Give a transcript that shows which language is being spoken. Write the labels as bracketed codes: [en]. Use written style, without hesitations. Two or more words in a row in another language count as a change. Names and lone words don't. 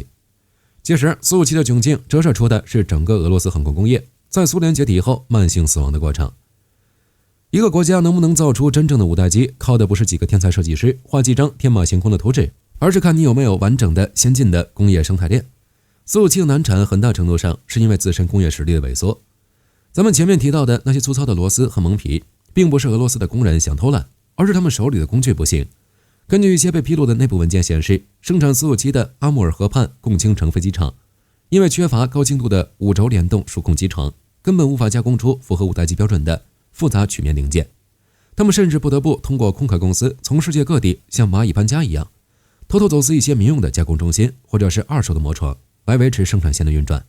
[zh] 其實蘇57的窘境折射出的是整個俄羅斯航空工業在蘇聯解體後慢性死亡的過程。一個國家能不能造出真正的5代機，靠的不是幾個天才設計師畫幾張天馬行空的圖紙，而是看你有沒有完整的先進的工業生態鏈。蘇57的難產很大程度上是因為自身工業實力的萎縮。咱們前面提到的那些粗糙的螺絲和蒙皮，並不是俄羅斯的工人想偷懶，而是他們手裡的工具不行。根據一些被披露的内部文件顯示，生產蘇57的阿穆爾河畔共青城飞機場，因為缺乏高精度的5軸聯動数控机床，根本無法加工出符合5代機標準的複雜曲面零件。他們甚至不得不通過空客公司從世界各地像螞蟻搬家一樣，偷偷走私一些民用的加工中心或者是二手的模床，來維持生產線的運轉。